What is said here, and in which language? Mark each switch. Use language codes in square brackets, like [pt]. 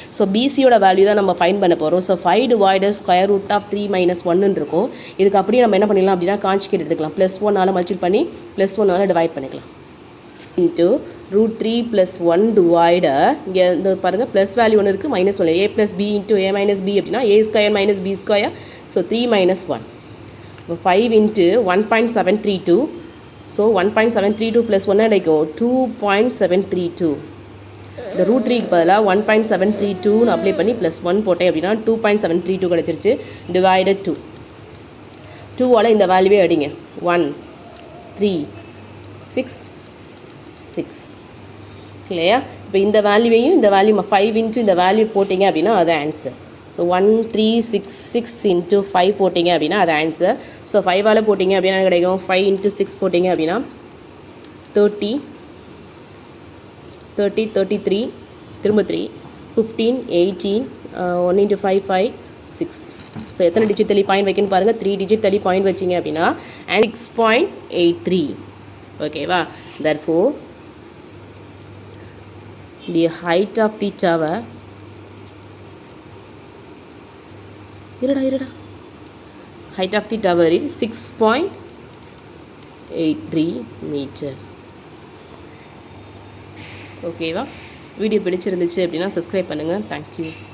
[ta] So பிசியோட value தான் நம்ம find பண்ண போகிறோம். ஸோ 5 / √3 - 1ன்னு இருக்கும். இதுக்கு அப்படியே நம்ம என்ன பண்ணிடலாம் அப்படின்னா கான்ஜுகேட் எடுத்துக்கலாம். +1ஆல் மல்டிப்ளை பண்ணி +1ஆல் டிவைட் பண்ணிக்கலாம். இன்ட்டு √3 + 1 டிவைடர் இங்கே இந்த பாருங்கள் ப்ளஸ் வேல்யூ ஒன்று இருக்குது, மைனஸ் ஒன்று. a + b × a - b அப்படின்னா a² - b². ஸோ 3 - 1. இப்போ 5 × 1.732. ஸோ 1.732 + 1 கிடைக்கும் 2.732. இந்த √3க்கு பதிலாக 1.732ன்னு அப்ளை பண்ணி +1 போட்டேன் அப்படின்னா 2.732 கிடச்சிருச்சு. டிவைடட் 2. 2ஆல் இந்த வேல்யூவே அடிங்க. 1 3 6 6 இல்லையா? இப்போ இந்த வேல்யூவையும் இந்த வேல்யூ 5 × இந்த வேல்யூ போட்டிங்க அப்படின்னா அது ஆன்சர். 1366 × 5 போட்டிங்க அப்படின்னா அது ஆன்சர். ஸோ 5ஆல் போட்டிங்க அப்படின்னா கிடைக்கும் 5 × 6 போட்டிங்க அப்படின்னா 30 33 திரும்ப 3 15 18 1 × 5 5 6. ஸோ எத்தனை டிஜிட் தள்ளி பாயிண்ட் வைக்கணும்னு பாருங்கள். 3 டிஜிட் தள்ளி பாயிண்ட் வச்சிங்க அப்படின்னா 6.83. ஓகேவா? [en] therefore the height of the tower height of the tower is 6.83 meter. [ta] ஓகேவா? வீடியோ பிடிச்சிருந்துச்சு அப்படின்னா சப்ஸ்கிரைப் பண்ணுங்கள். தேங்க்யூ.